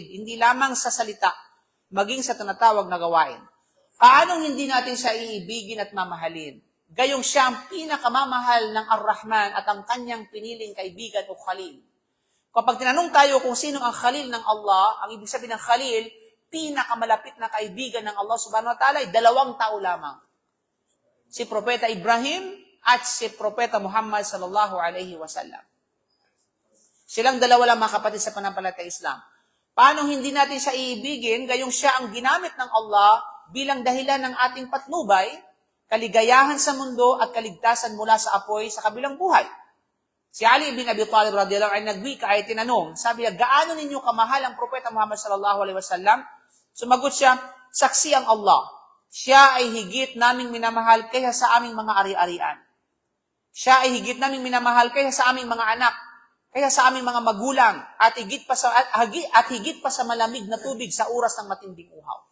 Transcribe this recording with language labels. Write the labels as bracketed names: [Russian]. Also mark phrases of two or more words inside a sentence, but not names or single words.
[Filipino] Hindi lamang sa salita, maging sa tinatawag na gawain. Paanong hindi natin siya iibigin at mamahalin? Gayong siya ang pinakamamahal ng Ar-Rahman at ang kanyang piniling kaibigan o Khalil. Kapag tinanong tayo kung sino ang Khalil ng Allah, ang ibig sabihin ng Khalil, pinakamalapit na kaibigan ng Allah [Arabic] سبحانه وتعالى [Filipino] ay dalawang tao lamang. Si Propeta Ibrahim at si Propeta Muhammad [Arabic] صلى الله عليه وسلم. [Filipino] Silang dalawa lang, mga kapatid sa panampalatayang Islam. Paano hindi natin siya iibigin gayong siya ang ginamit ng Allah bilang dahilan ng ating patnubay, kaligayahan sa mundo at kaligtasan mula sa apoy sa kabilang buhay. Si Ali bin Abi Talib [Arabic] رضي الله عنه [Filipino] nagwika ay tinanong, sabi niya, gaano ninyo kamahal ang Propeta Muhammad [Arabic] صلى الله عليه وسلم? [Filipino] Sumagot siya, saksi ang Allah. Siya ay higit naming minamahal kaysa sa aming mga ari-arian. Siya ay higit naming minamahal kaysa sa aming mga anak, kaysa sa aming mga magulang, at higit pa sa malamig na tubig sa oras ng matinding uhaw.